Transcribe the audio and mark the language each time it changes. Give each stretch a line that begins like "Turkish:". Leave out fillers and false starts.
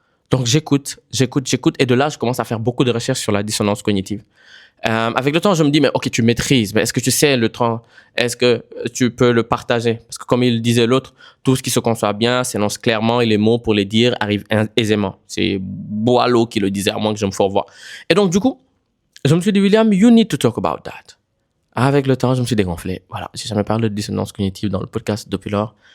French: Donc, j'écoute, et de là, je commence à faire beaucoup de recherches sur la dissonance cognitive. Avec le temps, je me dis, mais tu maîtrises, mais est-ce que tu sais le temps? Est-ce que tu peux le partager? Parce que comme il disait l'autre, tout ce qui se conçoit bien s'énonce clairement et les mots pour les dire arrivent aisément. C'est Boileau qui le disait, à moins que je me fourvoie. Et donc, du coup, je me suis dit, William,
English: you need to talk about that.
French: Avec le temps, je me suis dégonflé. Voilà, j'ai jamais parlé de dissonance cognitive dans le podcast depuis lors.